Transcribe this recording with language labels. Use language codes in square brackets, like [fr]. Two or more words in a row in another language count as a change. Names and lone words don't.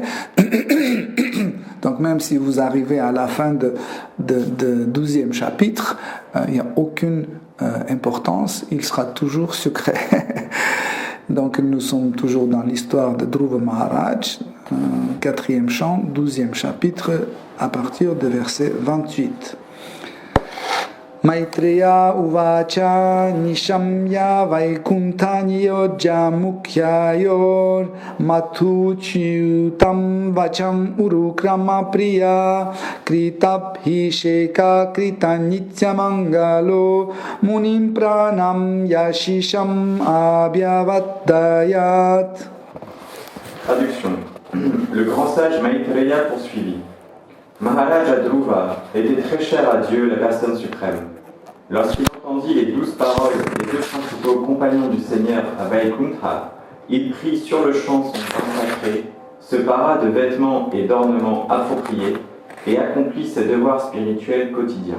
[fr] Donc même si vous arrivez à la fin de 12e chapitre, il n'y a aucune importance, il sera toujours sucré. Donc nous sommes toujours dans l'histoire de Dhruva Maharaj, 4e chant, 12e chapitre, à partir de verset 28. [sa] Maitreya uvacha nishamya vaikuntani yojja mukhyayor matuchyutam vacham urukrama priya kritabhi sheka kritanityamangalo munim pranam yashisham abhyavaddayat. [fr] Traduction. Le grand sage Maitreya poursuivit. Maharaja Dhruva était très cher à Dieu, la personne suprême. Lorsqu'il entendit les 12 paroles des 2 principaux compagnons du Seigneur à Vaikuntha, il prit sur le champ son sang sacré, se para de vêtements et d'ornements appropriés et accomplit ses devoirs spirituels quotidiens.